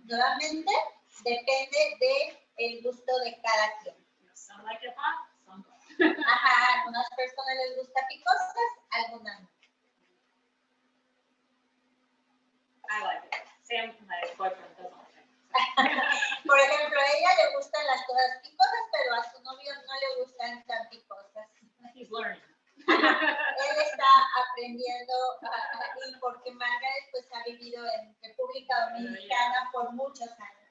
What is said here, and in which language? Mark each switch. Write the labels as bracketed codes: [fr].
[es] Nuevamente, depende del gusto de cada quien. [en] Some like it hot, some don't. [es] Ajá, algunas personas les gusta picosas, algunas no. [en] I like it. Sam, my boyfriend, doesn't like it. [es] Por ejemplo, a ella le gustan las cosas picosas, pero a su novio no le gustan tan picosas. [en] He's learning. [es] Él está aprendiendo y porque Margaret pues ha vivido en República Dominicana por muchos años.